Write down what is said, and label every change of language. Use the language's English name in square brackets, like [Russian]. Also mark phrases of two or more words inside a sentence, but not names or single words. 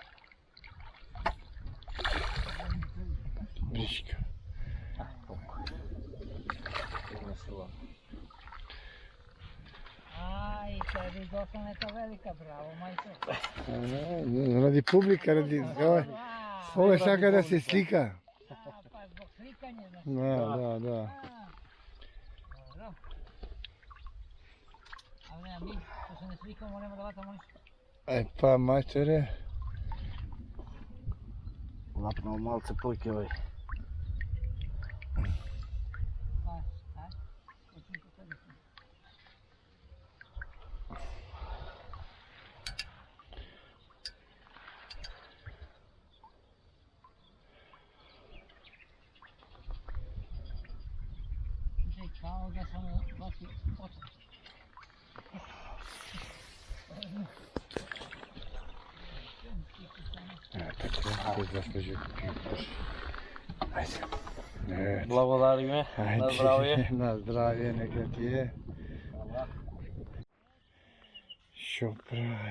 [Macedonian] Бричка. [Serbian] Aj, tebi došla neka velika, bravo, majko. [Macedonian] Ради публика, ради... Ова сака да се слика. [Serbian] Pa zbog slikanja, znači. [Macedonian] Да. [Serbian] Dobro. Ali nema mi, što se ne slikamo, nema da vatamo ništa. [Macedonian] Па, мајсторе. Лапнал малце појке овој. [Serbian] Aj, hoću po tebi. Kao da sam baš otak. [Macedonian] Така, заслужи купиш. Ајде. Благодариме. На здравје. На здравје, нека ти е. Што правиш?